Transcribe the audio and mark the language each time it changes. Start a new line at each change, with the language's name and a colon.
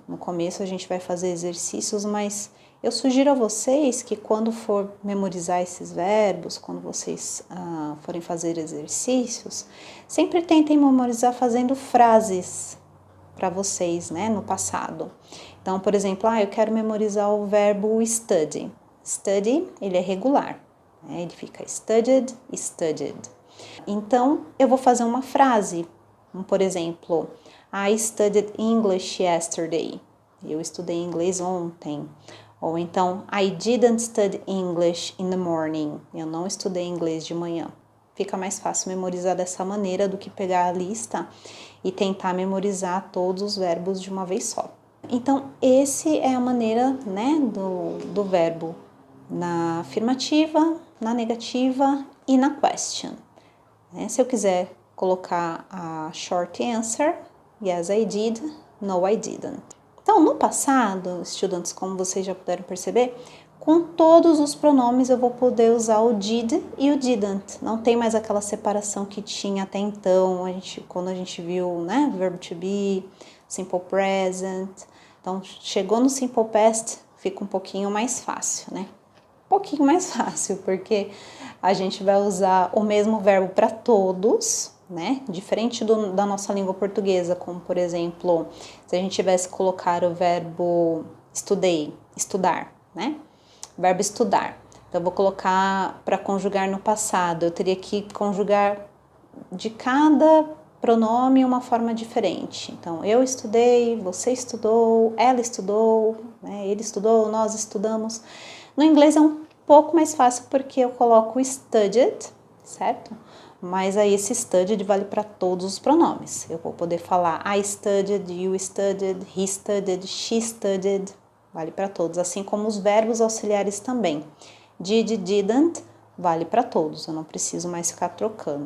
Portuguese: No começo a gente vai fazer exercícios, mas eu sugiro a vocês que quando for memorizar esses verbos, quando vocês forem fazer exercícios, sempre tentem memorizar fazendo frases para vocês, né, no passado. Então, por exemplo, eu quero memorizar o verbo study. Study, ele é regular, né? Ele fica studied, studied. Então, eu vou fazer uma frase, por exemplo,
English: I studied English yesterday.
Portuguese: Eu estudei inglês ontem. Ou então,
English: I didn't study English in the morning.
Portuguese: Eu não estudei inglês de manhã. Fica mais fácil memorizar dessa maneira do que pegar a lista e tentar memorizar todos os verbos de uma vez só. Então, esse é a maneira, né, do verbo na afirmativa, na negativa e na question. Se eu quiser colocar a
English: short answer, yes I did, no I didn't.
Portuguese: Então, no passado, estudantes, como vocês já puderam perceber, com todos os pronomes eu vou poder usar o did e o didn't. Não tem mais aquela separação que tinha até então, quando a gente viu, né, verbo to be, simple present. Então, chegou no simple past, fica um pouquinho mais fácil, né? Um pouquinho mais fácil, porque a gente vai usar o mesmo verbo para todos, né? Diferente da nossa língua portuguesa, como, por exemplo, se a gente tivesse que colocar o verbo estudei, estudar, né? Verbo estudar. Então, eu vou colocar para conjugar no passado. Eu teria que conjugar de cada pronome uma forma diferente. Então, eu estudei, você estudou, ela estudou, né? Ele estudou, nós estudamos. No inglês é um pouco mais fácil porque eu coloco studied, certo? Mas aí esse studied vale para todos os pronomes. Eu vou poder falar
English: I studied, you studied, he studied, she studied.
Portuguese: Vale para todos, assim como os verbos auxiliares também. Did, didn't, vale para todos, eu não preciso mais ficar trocando.